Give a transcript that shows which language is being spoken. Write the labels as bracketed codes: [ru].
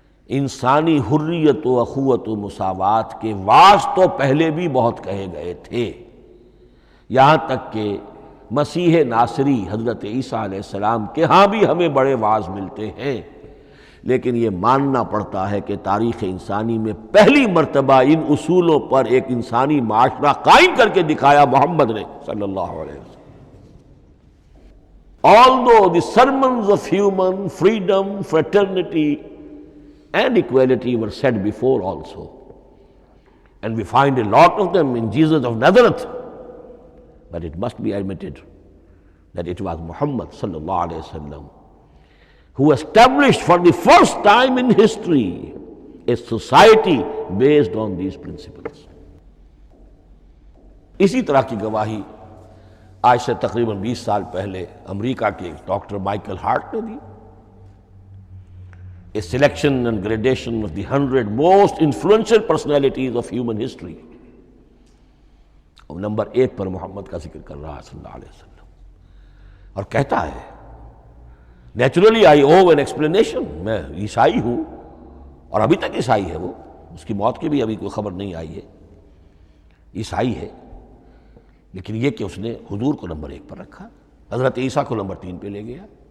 [ur] انسانی حریت و اخوت و مساوات کے واعظ تو پہلے بھی بہت کہے گئے تھے، یہاں تک کہ مسیح ناصری حضرت عیسیٰ علیہ السلام کے ہاں بھی ہمیں بڑے واعظ ملتے ہیں، لیکن یہ ماننا پڑتا ہے کہ تاریخ انسانی میں پہلی مرتبہ ان اصولوں پر ایک انسانی معاشرہ قائم کر کے دکھایا محمد نے صلی اللہ علیہ وسلم. [en] Although the sermons of human freedom, fraternity and equality were said before also, and we find a lot of them in Jesus of Nazareth, but it must be admitted that it was Muhammad sallallahu alaihi wasallam who established for the first time in history a society based on these principles. [ur] اسی طرح کی گواہی آج سے تقریباً 20 سال پہلے امریکہ کے ڈاکٹر مائیکل ہارٹ نے دی. [en] A selection and gradation of the 100 most influential personalities of human history. [ur] اور نمبر 1 پر محمد کا ذکر کر رہا ہے صلی اللہ علیہ وسلم، اور کہتا ہے [en] naturally آئی او این ایکسپلینیشن، [ur] میں عیسائی ہوں اور ابھی تک عیسائی ہے وہ، اس کی موت کی بھی ابھی کوئی خبر نہیں آئی ہے، عیسائی ہے، لیکن یہ کہ اس نے حضور کو نمبر 1 پر رکھا، حضرت عیسیٰ کو نمبر 3 پہ لے گیا.